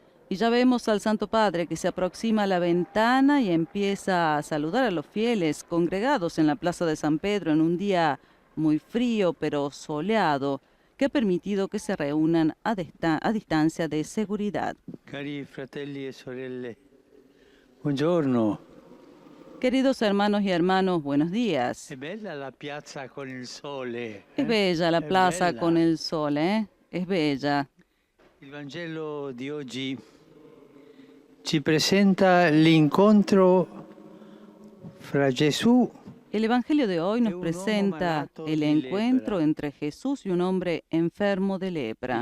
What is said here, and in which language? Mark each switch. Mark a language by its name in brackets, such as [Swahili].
[Spanish] Y ya vemos al Santo Padre que se aproxima a la ventana y empieza a saludar a los fieles congregados en la Plaza de San Pedro en un día muy frío pero soleado, que ha permitido que se reúnan a distancia de seguridad. [Italian] Cari fratelli e sorelle, buongiorno. [Spanish] Queridos hermanos y hermanas, buenos días. [Italian] Es bella la piazza con il sole. [Spanish] Es bella la plaza con el sol, ¿eh? Es bella. [Italian] Il Vangelo di oggi ci presenta l'incontro fra Gesù. [Spanish] El Evangelio de hoy nos presenta el encuentro entre Jesús y un hombre enfermo de lepra.